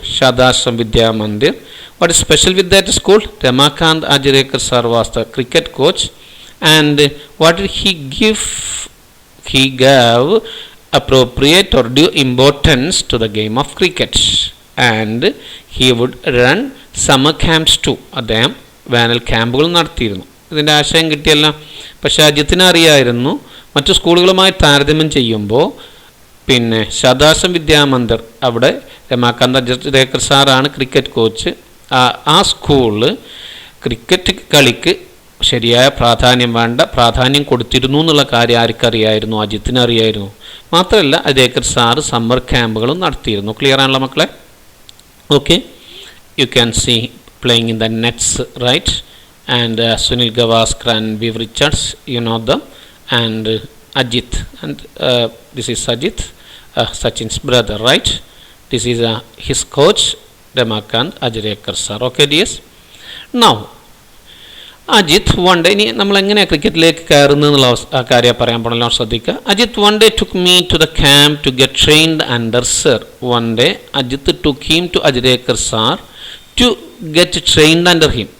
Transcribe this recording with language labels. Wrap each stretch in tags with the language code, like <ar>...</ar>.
<en>Sardashram Vidya Mandir. What is special with that school? Ramakant Ajrekar sir was the cricket coach. And what did he give? He gave appropriate or due importance to the game of cricket. And he would run summer camps too.</en> <ml>അദ്ദേഹം വേനൽ ക്യാമ്പുകൾ നടത്തിയിരുന്നു. ഇതിൻ്റെ ആശയം കിട്ടിയല്ലോ. പക്ഷേ അജിത്തിന് അറിയായിരുന്നു മറ്റു സ്കൂളുകളുമായി താരതമ്യം ചെയ്യുമ്പോൾ പിന്നെ സദാശം വിദ്യാമന്ദിർ, അവിടെ രമാകാന്ത് അജ്രേക്കർ സാറാണ് ക്രിക്കറ്റ് കോച്ച്. ആ സ്കൂളിൽ ക്രിക്കറ്റ് കളിക്ക് ശരിയായ പ്രാധാന്യം കൊടുത്തിരുന്നു എന്നുള്ള കാര്യം ആർക്കറിയായിരുന്നു? അജിത്തിന് അറിയായിരുന്നു. മാത്രമല്ല അജ്രേക്കർ സാറ് സമ്മർ ക്യാമ്പുകളും നടത്തിയിരുന്നു. ക്ലിയർ ആണല്ലോ മക്കളെ?</ml> <en>Okay, you can see playing in the nets, right? And Sunil Gavaskar and Viv Richards, you know them. And Ajit, and this is Ajit, Sachin's brother, right? This is his coach, Ramakant Ajrekar sir. Okay dears? Now</en> <ml>Ajith one day, ഇനി നമ്മൾ എങ്ങനെയാണ് ക്രിക്കറ്റിലേക്ക് കയറുന്നതെന്നുള്ള കാര്യം പറയാൻ പോകണല്ലോ, ശ്രദ്ധിക്കുക.</ml> <en>Ajit one day took me to the camp to get trained under sir. One day Ajit took him to Ajrekar sir to get trained under him.</en>